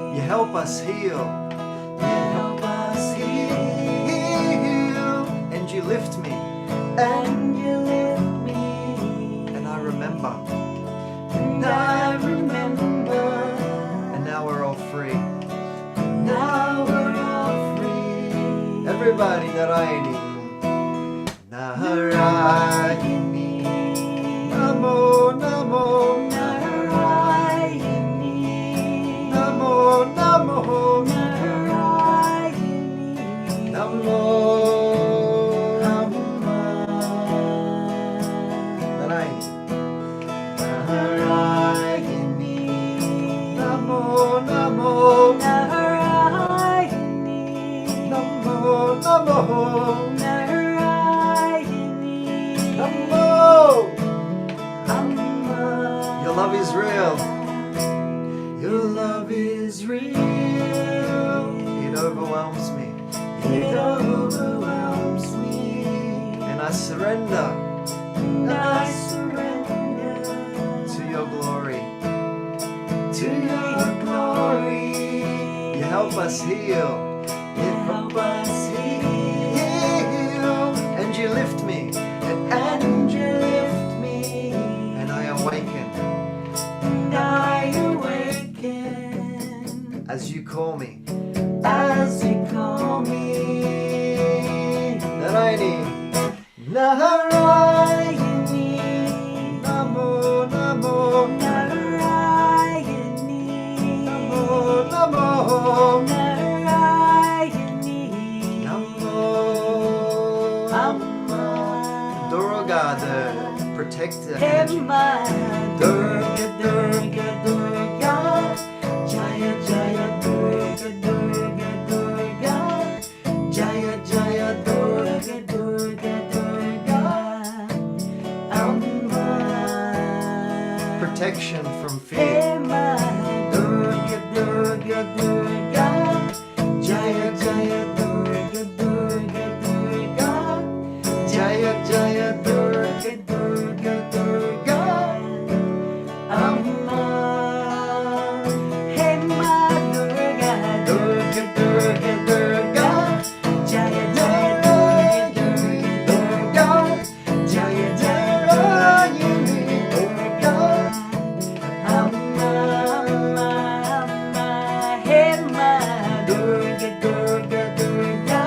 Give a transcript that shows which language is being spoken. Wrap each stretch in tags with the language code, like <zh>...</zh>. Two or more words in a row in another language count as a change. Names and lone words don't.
<en>help us heal. You help us heal. And you lift me. And you lift me. And I remember. And I remember. And now we're all free. Now we're all free. Everybody,</en> <sa>Narayani. Narayani. Namo, namo. Narayani. Namo, namo. Narayani. Namo. Narayani. Narayani. Namo, namo. Narayani. Namo, namo. Narayani. Namo.</sa> <en>Your love is real. Your love is real. It overwhelms me. It overwhelms me. And I surrender. And I surrender to your glory. To your glory. You help us heal. You help us heal. And you lift me. And you lift me. And I awaken. And I awaken. As you call me. As you call me.</en> <sa>Narayani. Narayani. Namo, namo. Narayani. Namo, namo. Narayani. Namo. Amma.</sa> <en>Durga, the protector.</en> <sa>Durga, Durga, Durga. Jaya, Jaya, Durga, Durga, Durga. Jaya, Jaya, Durga, Durga, Durga. Amma.</sa> <en>Protection from fear.</en> <sa>Durga, Durga, Durga. Jaya, Jaya, Durga, Durga, Durga. Jaya, Jaya, Durga, Durga, Durga. Amma. Hey ma Durga, Durga, Durga, Durga. Jaya, Jaya, Durga, Durga, Durga. Jaya, Jaya, Durga. Amma, amma, amma. Hey ma Durga, Durga, Durga.</sa>